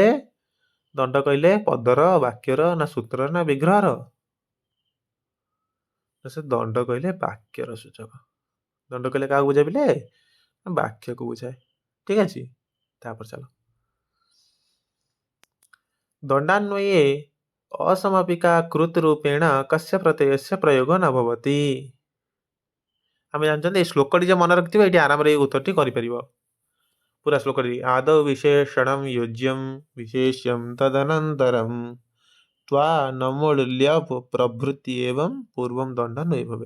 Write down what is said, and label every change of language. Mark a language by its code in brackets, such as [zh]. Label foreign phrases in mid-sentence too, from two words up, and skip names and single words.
[or] ଦଣ୍ଡ କହିଲେ ପଦର, ବାକ୍ୟର, ନା ସୂତ୍ରର, ନା ବିଗ୍ରହର? ତ ସେ ଦଣ୍ଡ କହିଲେ ବାକ୍ୟର ସୂଚକ। ଦଣ୍ଡ କହିଲେ କାହାକୁ ବୁଝାଏ ପିଲେ? ବାକ୍ୟକୁ ବୁଝାଏ। ଠିକ ଅଛି। ତାପରେ ଚାଲ [sa] ଦଣ୍ଡାନ୍ୱये असमापिका कृत रूपेण कस्य प्रत्ययस्य प्रयोग न भवति। [or] ଆମେ ଜାଣିଛନ୍ତି ଏଇ ଶ୍ଲୋକଟି ଯେ ମନେ ରଖିଥିବ ଏଇଠି ଆରାମରେ ଏଇ ଉତ୍ତରଟି କରିପାରିବ। ପୁରା ଶ୍ଲୋକଟି [sa] ଆଦୌ ବିଶେଷଣଂ ୟୋଜ୍ୟଂ ବିଶେଷ୍ୟଂ ତଦନନ୍ତରଂ ତ୍ୱା ନମୂଲ୍ୟ ପ୍ରଭୃତି ଏବଂ ପୂର୍ବଂ ଦଣ୍ଡାନ୍ୱୟୀ ଭବେତ୍।